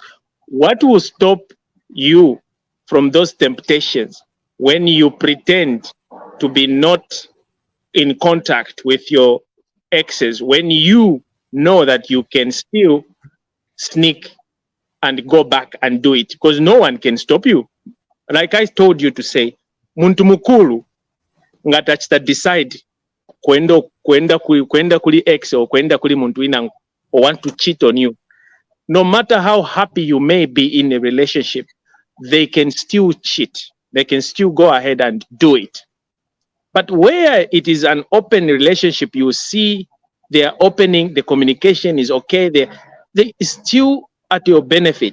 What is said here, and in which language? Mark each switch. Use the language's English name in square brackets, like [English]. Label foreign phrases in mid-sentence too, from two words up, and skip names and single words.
[English] What will stop you from those temptations when you pretend to be not in contact with your exes, when you know that you can still sneak and go back and do it? Because no one can stop you. Like I told you to say, [Bemba] muntu mukulu ngatachita decide kwenda kuli ex or kwenda kuli muntu ina or [English] want to cheat on you. no matter how happy you may be in a relationship, they can still cheat. They can still go ahead and do it. But where it is an open relationship, you see they are opening, the communication is okay, they still at your benefit.